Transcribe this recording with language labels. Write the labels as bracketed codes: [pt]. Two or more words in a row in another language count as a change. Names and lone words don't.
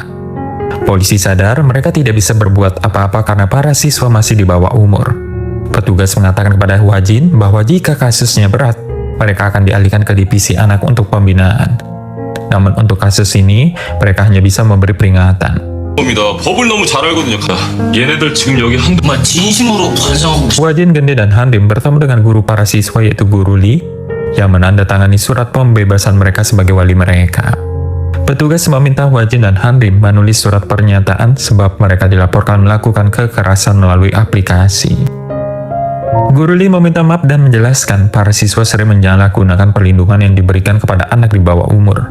[id] Polisi sadar mereka tidak bisa berbuat apa-apa karena para siswa masih di bawah umur. Petugas mengatakan kepada Hwajin bahwa jika kasusnya berat, mereka akan dialihkan ke divisi anak untuk pembinaan. Namun untuk kasus ini, mereka hanya bisa memberi peringatan. [ko] 법을 너무 잘 알거든요. 얘네들 지금 여기 한두 진심으로 반성하고 [id] Hwajin, Gende, dan Hanrim bertemu dengan guru para siswa yaitu Guru Lee yang menandatangani surat pembebasan mereka sebagai wali mereka. Petugas meminta Hwajin dan Hanrim menulis surat pernyataan sebab mereka dilaporkan melakukan kekerasan melalui aplikasi. Guru Lee meminta maaf dan menjelaskan para siswa sering menyalahgunakan perlindungan yang diberikan kepada anak di bawah umur.